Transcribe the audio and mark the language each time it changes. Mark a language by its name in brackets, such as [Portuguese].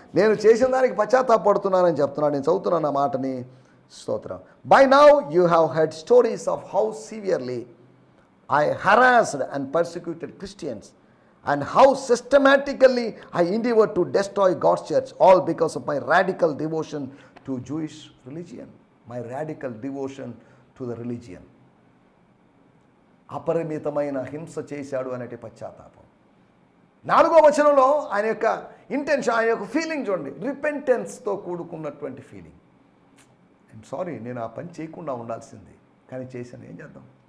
[Telugu] నేను చేసిన దానికి పశ్చాత్తాపడుతున్నానని చెప్తున్నాను. నేను చదువుతున్నాను ఆ మాటని. స్తోత్రం. [English] By now you have heard stories of how severely I harassed and persecuted Christians and how systematically I endeavored to destroy God's church, all because of my radical devotion to Jewish religion. My radical devotion to the religion. [Telugu] అపరిమితమైన హింస చేశాడు అనేటి పశ్చాత్తాపం. 4వ వచనంలో ఆయన యొక్క intention, ఆయన యొక్క ఫీలింగ్ చూడండి. రిపెంటెన్స్తో కూడుకున్నటువంటి ఫీలింగ్. ఐఎమ్ సారీ, నేను ఆ పని చేయకుండా ఉండాల్సింది, కానీ చేశాను, ఏం చేద్దాం.